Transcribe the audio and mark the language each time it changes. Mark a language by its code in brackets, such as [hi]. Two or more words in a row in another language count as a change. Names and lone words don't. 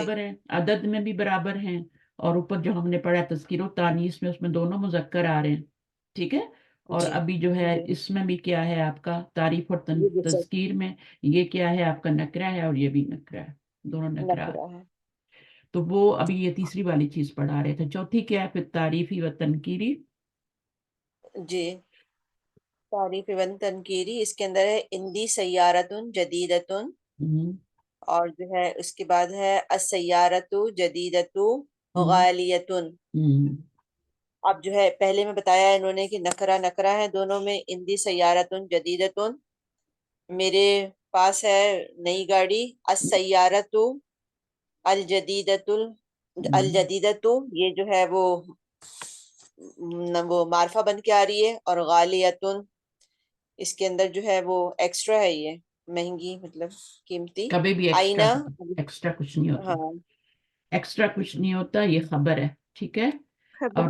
[ur] برابر ہیں، عدد میں بھی برابر ہیں، اور اوپر جو ہم نے پڑھا تذکیر و تانیث میں، اس میں دونوں مذکر آ رہے ہیں، ٹھیک ہے، اور جی ابھی جو ہے اس میں بھی کیا ہے آپ کا تعریف اور یہ بھی سب تذکیر میں یہ کیا ہے آپ کا نکرہ ہے، اور یہ بھی نکرہ ہے، دونوں نکرہ۔ نکرہ ہے۔ تو وہ ابھی یہ تیسری والی چیز پڑھا رہے تھے، چوتھی کیا ہے پھر تعریفی و تنکیری۔ جی تعریف ون تنکیری، اس کے اندر ہے [ar] اندی سیارتن جدیدتن، ہم، [ur] اور جو ہے اس کے بعد ہے [ar] السیارت جدیدت ہم، [ur] غالیتن۔ ہم، اب جو ہے پہلے میں بتایا انہوں نے کہ نکرہ نکرہ ہے دونوں میں، [ar] اندی سیارتن جدیدتن، [ur] میرے پاس ہے نئی گاڑی، [ar] السیارت الجدیدت، [ur] الجدیدت یہ جو ہے وہ معرفہ بن کے آ رہی ہے، اور غالیتن اس کے اندر جو ہے وہ ایکسٹرا ہے، یہ مہنگی مطلب قیمتی، کبھی بھی آئینہ۔ ایکسٹرا کچھ نہیں ہوتا، ہاں ایکسٹرا کچھ نہیں ہوتا، یہ خبر ہے، ٹھیک ہے، اور